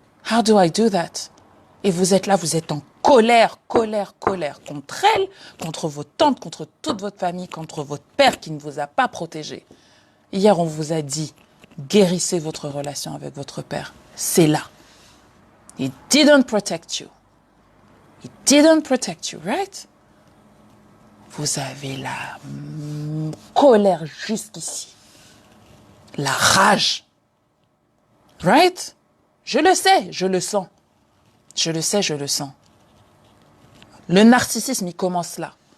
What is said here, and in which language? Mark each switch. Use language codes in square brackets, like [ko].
[en] How do I do that? [fr] Et vous êtes là, vous êtes en colère contre elle, contre vos tantes, contre toute votre famille, contre votre père qui ne vous a pas protégé. Hier, on vous a dit, guérissez votre relation avec votre père. C'est là. [en] He didn't protect you. He didn't protect you, right? [fr] Vous avez la colère jusqu'ici. La rage. Right? Je le sais, je le sens. Je le sais, je le sens. Le narcissisme, il commence là.